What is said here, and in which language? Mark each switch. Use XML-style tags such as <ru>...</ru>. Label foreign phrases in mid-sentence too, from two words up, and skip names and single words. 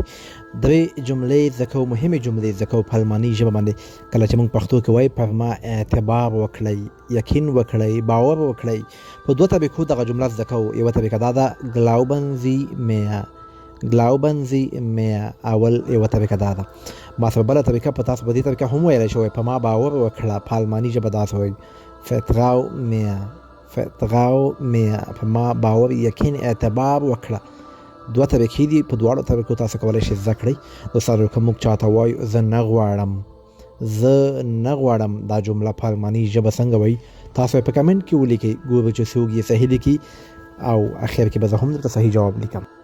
<ps>درې جملې زده کوو، مهمې جملې زده کوو په الماني ژبه باندې. کله چې موږ پښتو کې وایو پر ما اعتبار وکړئ، یقین وکړئ، باور وکړئ. په دوه طریقو دغه جمله زده کوو. یوه طریقه دا ده</ps> <de>glauben Sie mir. glauben Sie mir</de> <ps>اول یوه طریقه دا ده. ما سره بله طریقه په تاسو په دې طریقه هم ویلی شوی په ما باور وکړه. په الماني ژبه داسې وایي</ps> <de>vertrau mir. vertrau mir</de> <ps>په ما باور یقین اعتبار وکړه. دوه طریقې دي، په دواړو طریقو تاسو کولی شئ زده کړئ. دوستانو که موږ چاته وایو زه نه غواړم، زه نه غواړم، دا جمله په الماني ژبه څنګه وایي؟ تاسو یې په کمنټ کې ولیکئ، ګورو چې څوک یې صحیح لیکي او اخر کې به زه هم درته صحیح جواب لیکم.</ps>